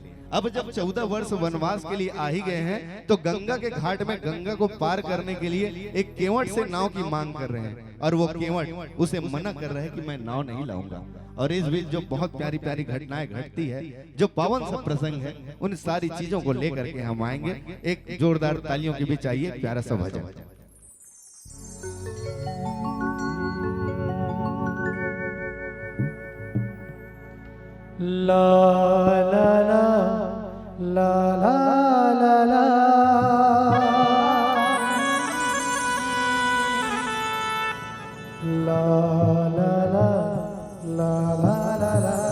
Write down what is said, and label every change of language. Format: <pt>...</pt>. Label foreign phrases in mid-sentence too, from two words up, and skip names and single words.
<hi>अब जब 14 वर्ष वनवास के लिए आ ही गए हैं, तो गंगा के घाट में गंगा को पार करने के लिए एक केवट से नाव की मांग कर रहे हैं, और वो केवट उसे मना कर रहे हैं कि मैं नाव नहीं लाऊंगा। और इस बीच जो बहुत प्यारी प्यारी घटनाएं घटती है, जो पावन सा प्रसंग है, उन सारी चीजों को लेकर के हम आएंगे। एक जोरदार तालियों की भी चाहिए प्यारा सा भजन। ला ला ला ला ला ला ला ला ला ला ला ला ला।</hi>